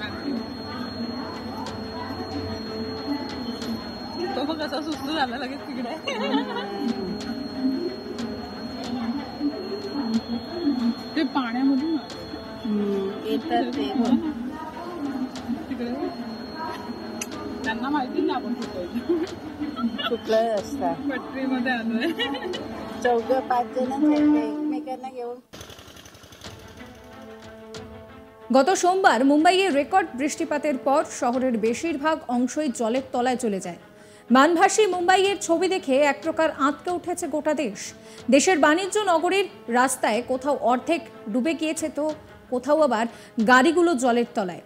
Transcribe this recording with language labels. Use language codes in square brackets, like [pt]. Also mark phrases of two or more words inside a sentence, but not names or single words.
[mr] तो बघ कसा सुस्त झाला लगेच तिकडे ते पाण्यामधून येतात ते तिकडे त्यांना माहिती ना आपण कुठला रस्ता पटरीमध्ये आलोय 4-5 जण एकमेकांना घेऊन। [bn] গত সোমবার মুম্বাইয়ে রেকর্ড বৃষ্টিপাতের পর শহরের বেশিরভাগ অংশই জলের তলায় চলে যায়। বানভাসী মুম্বাইয়ের ছবি দেখে এক প্রকার আঁতকে উঠেছে গোটা দেশ। দেশের বাণিজ্য নগরীর রাস্তায় কোথাও অর্ধেক ডুবে গিয়েছে, তো কোথাও আবার গাড়িগুলো জলের তলায়।